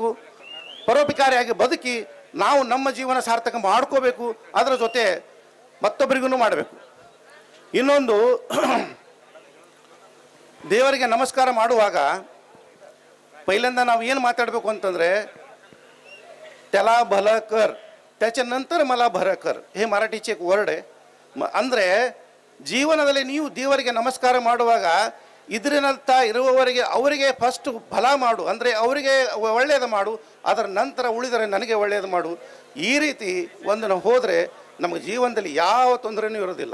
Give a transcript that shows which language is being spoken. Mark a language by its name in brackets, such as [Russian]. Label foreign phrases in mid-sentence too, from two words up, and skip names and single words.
[Kannada] ಪರೋಪಕಾರಿಯಾಗಿ ಬದುಕಿ ನಾವು ನಮ್ಮ ಜೀವನ ಸಾರ್ಥಕ ಮಾಡ್ಕೋಬೇಕು. ಅದರ ಜೊತೆ ಮತ್ತೊಬ್ಬರಿಗೂ ಮಾಡಬೇಕು. ಇನ್ನೊಂದು, ದೇವರಿಗೆ ನಮಸ್ಕಾರ ಮಾಡುವಾಗ पहिल्यांदा ನಾವು ಏನು ಮಾತಾಡಬೇಕು ಅಂತಂದರೆ, [Marathi] त्याला भलं कर त्याच्यानंतर मला भर कर, हे मराठीचे एक वर्ड आहे. [Kannada] ಅಂದರೆ ಜೀವನದಲ್ಲಿ ನೀವು ದೇವರಿಗೆ ನಮಸ್ಕಾರ ಮಾಡುವಾಗ ಇದರಿನಂತ ಇರುವವರಿಗೆ ಅವರಿಗೆ ಫಸ್ಟ್ ಫಲ ಮಾಡು, ಅಂದರೆ ಅವರಿಗೆ ಒಳ್ಳೆಯದು ಮಾಡು, ಅದರ ನಂತರ ಉಳಿದರೆ ನನಗೆ ಒಳ್ಳೆಯದು ಮಾಡು. ಈ ರೀತಿ ಒಂದು ಹೋದರೆ ನಮಗೆ ಜೀವನದಲ್ಲಿ ಯಾವ ತೊಂದರೆನೂ ಇರೋದಿಲ್ಲ.